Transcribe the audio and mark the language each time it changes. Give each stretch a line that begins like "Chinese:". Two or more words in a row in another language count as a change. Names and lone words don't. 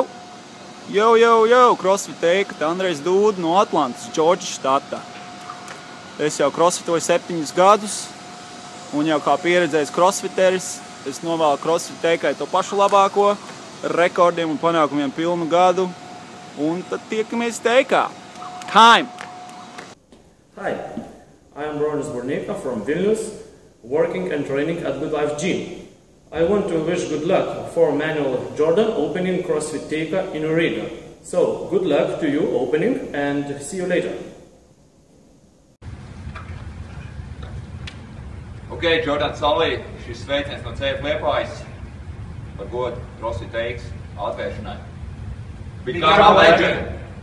English: Yo, yo, yo,
Latvian: CrossFit teika, te Andrejs Dūda no Atlantas, Džordžas štata. Es jau crossfitoju 7 gadus, un jau kā pieredzējis crossfiteris, es novēlu CrossFit teikai to pašu labāko, rekordiem un panākumiem pilnu gadu, un tad tiekamies teikā.
English: Time! Hi, I am Bronis Burnika from Vilnius, working and training at Good Life Gym. I want to wish good luck for Manuel Jordan opening CrossFit Teika in Riga. So, good luck to you opening and see you later.
Latvian: Ok, Jordan Salī, šis sveiciens no CF Liepājas par godu CrossFit Teikas atvēršanai.
English: Become a legend!